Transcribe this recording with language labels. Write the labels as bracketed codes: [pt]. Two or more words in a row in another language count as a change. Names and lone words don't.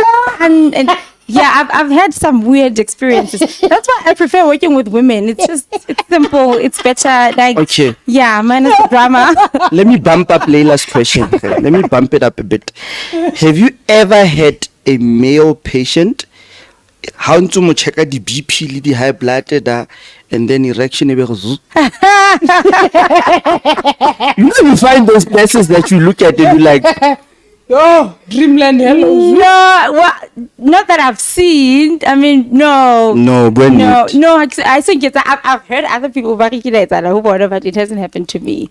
[en] And yeah, I've had some weird experiences. That's why I prefer working with women. It's simple. It's better. Like, Okay. Yeah, minus the drama. Let me bump up Layla's question. Let me bump it up a bit. Have you ever had a male patient? [tn] How ntse mo checka di BP le di [en] high blood and then erection [tn] ebe go zzz? [en] You find those places that you look at and you like, Oh, dreamland, hello. No, not that I've seen. I mean, no. no, when I think I've heard other people but it hasn't happened to me.